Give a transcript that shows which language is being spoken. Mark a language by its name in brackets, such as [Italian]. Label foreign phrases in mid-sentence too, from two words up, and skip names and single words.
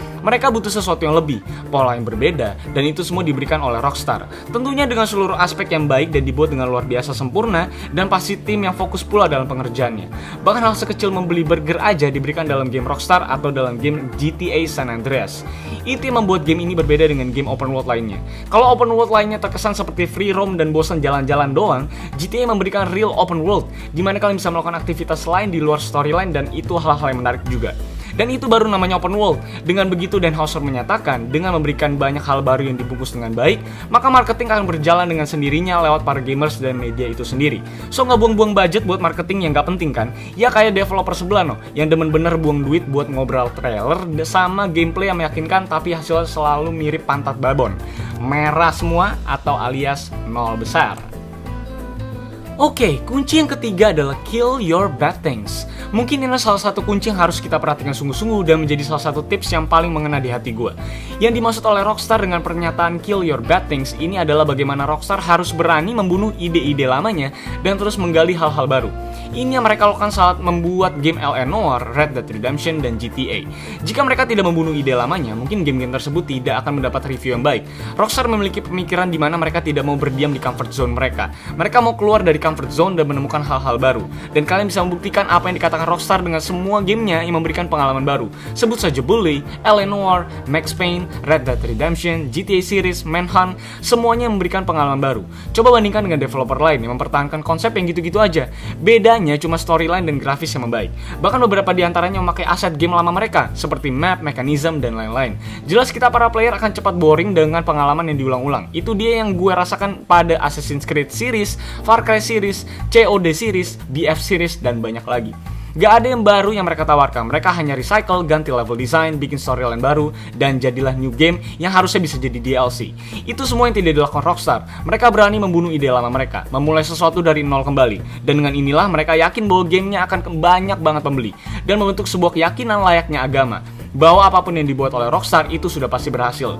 [Indonesian] Mereka butuh sesuatu yang lebih, pola yang berbeda, dan itu semua diberikan oleh Rockstar. Tentunya dengan seluruh aspek yang baik dan dibuat dengan luar biasa sempurna, dan pasti tim yang fokus pula dalam pengerjaannya. Bahkan hal sekecil membeli burger aja diberikan dalam game Rockstar atau dalam game GTA San Andreas. Itu yang membuat game ini berbeda dengan game [English] open world [Indonesian] lainnya. Kalau [English] open world [Indonesian] lainnya terkesan seperti [English] free roam [Indonesian] dan bosan jalan-jalan doang, GTA memberikan [English] real open world, [Indonesian] di mana kalian bisa melakukan aktivitas lain di luar storyline, dan itu hal-hal yang menarik juga. Dan itu baru namanya [English] open world. [Indonesian] Dengan begitu, Dan Houser menyatakan, dengan memberikan banyak hal baru yang dibungkus dengan baik, maka marketing akan berjalan dengan sendirinya lewat para gamers dan media itu sendiri. So nggak buang-buang budget buat marketing yang nggak penting kan? Ya kayak developer sebelah no, yang demen bener buang duit buat ngobrol trailer sama gameplay yang meyakinkan tapi hasilnya selalu mirip pantat babon. Merah semua atau alias nol besar. Oke, kunci yang ketiga adalah [English] kill your bad things. [Indonesian] Mungkin ini salah satu kunci yang harus kita perhatikan sungguh-sungguh dan menjadi salah satu tips yang paling mengena di hati gue. Yang dimaksud oleh Rockstar dengan pernyataan [English] kill your bad things [Indonesian] ini adalah bagaimana Rockstar harus berani membunuh ide-ide lamanya dan terus menggali hal-hal baru. Ini yang mereka lakukan saat membuat game L.A. Noire, Red Dead Redemption, dan GTA. Jika mereka tidak membunuh ide lamanya, mungkin game-game tersebut tidak akan mendapat review yang baik. Rockstar memiliki pemikiran di mana mereka tidak mau berdiam di [English] comfort zone [Indonesian] mereka. Mereka mau keluar dari [English] comfort zone [Indonesian] dan menemukan hal-hal baru. Dan kalian bisa membuktikan apa yang dikatakan Rockstar dengan semua gamenya yang memberikan pengalaman baru. Sebut saja Bully, L.A. Noire, Max Payne, Red Dead Redemption, GTA series, Manhunt, semuanya memberikan pengalaman baru. Coba bandingkan dengan developer lain yang mempertahankan konsep yang gitu-gitu aja. Bedanya cuma storyline dan grafis yang membaik. Bahkan beberapa di antaranya memakai aset game lama mereka, seperti [English] map, mechanism, [Indonesian] dan lain-lain. Jelas kita para player akan cepat boring dengan pengalaman yang diulang-ulang. Itu dia yang gue rasakan pada Assassin's Creed series, Far Cry series, COD series, BF series, dan banyak lagi. Gak ada yang baru yang mereka tawarkan. Mereka hanya recycle, ganti [English] level design, [Indonesian] bikin storyline baru, dan jadilah [English] new game [Indonesian] yang harusnya bisa jadi DLC. Itu semua yang tidak dilakukan Rockstar. Mereka berani membunuh ide lama mereka, memulai sesuatu dari nol kembali. Dan dengan inilah mereka yakin bahwa gamenya akan banyak banget pembeli, dan membentuk sebuah keyakinan layaknya agama, bahwa apapun yang dibuat oleh Rockstar itu sudah pasti berhasil.